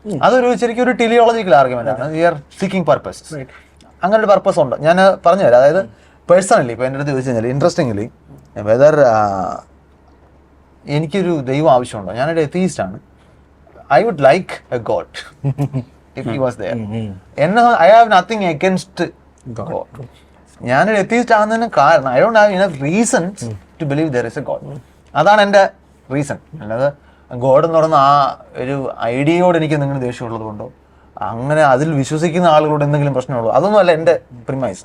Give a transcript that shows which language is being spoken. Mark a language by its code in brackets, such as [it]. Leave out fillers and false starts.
[ml] അതൊരു ശരിക്കും ഒരു ടെലിയോളജിക്കൽ ആർഗ്യുമെന്റ് ആണ്. [en] We are seeking purpose. [ml] അങ്ങനെ ഒരു പർപ്പസ് ഉണ്ട്. ഞാൻ പറഞ്ഞുതരാം. അതായത് പേഴ്സണലി ഇപ്പോൾ എൻ്റെ അടുത്ത് ചോദിച്ചു കഴിഞ്ഞാൽ ഇൻട്രസ്റ്റിംഗ്ലി വെദർ എനിക്കൊരു ദൈവം ആവശ്യമുണ്ടോ, ഞാനൊരു എത്തീസ്റ്റ് ആണ്. [en] I would like a god if he was there. I have nothing against God. [ml] ഞാനൊരു എത്തീസ്റ്റ് ആകുന്നതിന് കാരണം [en] I don't have enough reasons to believe there is a god. [ml] അതാണ് എൻ്റെ റീസൺ. അല്ലാതെ ഗോഡ് എന്ന് പറയുന്ന ആ ഒരു ഐഡിയയോട് എനിക്ക് എന്തെങ്കിലും ദേഷ്യമുള്ളത് കൊണ്ടോ അങ്ങനെ അതിൽ വിശ്വസിക്കുന്ന ആളുകളോട് എന്തെങ്കിലും പ്രശ്നമുള്ളൂ, അതൊന്നും അല്ല എൻ്റെ പ്രിമൈസ്.